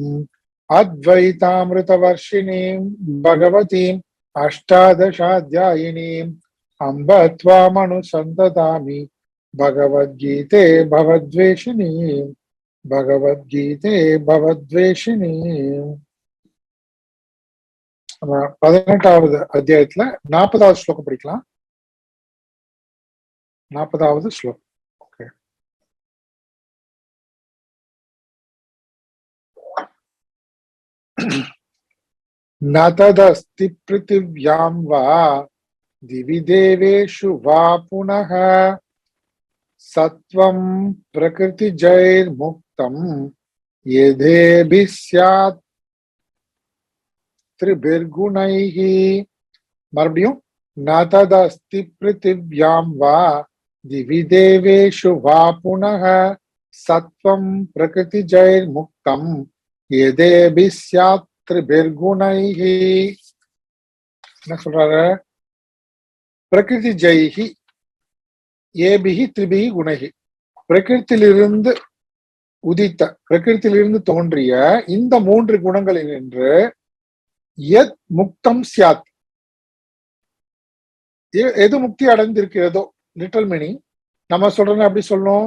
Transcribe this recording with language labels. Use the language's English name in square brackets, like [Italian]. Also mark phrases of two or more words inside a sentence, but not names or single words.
[Sanskrit] अद्वैतामृतवर्षिणीं भगवतीम् अष्टादशाध्यायिनीम् अम्ब त्वामनुसन्ततामि भगवद्गीते भवद्वेषिणीम् भगवद्गीते भवद्वेषिणीम्। [Tamil] 18வது அத்தியாயத்துல 40வது ஸ்லோகம் படிக்கலாம். 40வது ஸ்லோகம். ஓகே. [Sanskrit] न तदस्ति पृथिव्यां वा दिवि देवेषु वा पुनः सत्वं प्रकृतिजैर्मुक्तं यथेभिः स्यात् त्रिभिर्गुणैः। मறுபடியும் न तदस्ति पृथिव्यां वा दिवि देवेषु वा पुनः सत्वं प्रकृतिजैर्मुक्तं यथेभिः स्यात् त्रिभिर्गुणैः। [Tamil] என்ன சொல்றாரு? [Sanskrit] प्रकृति जैः एभिः त्रिभिः गुणैः. [Tamil] பிரகிருத்திலிருந்து உதித்த, பிரகிருத்திலிருந்து தோன்றிய இந்த 3 குணங்களில் நின்று [Sanskrit] यत् मुक्तं स्यात्, [Tamil] எது முக்தி அடைந்திருக்கிறதோ, [English] little meaning [Tamil] நம்ம சொல்றோம் அப்படி சொல்லணும்.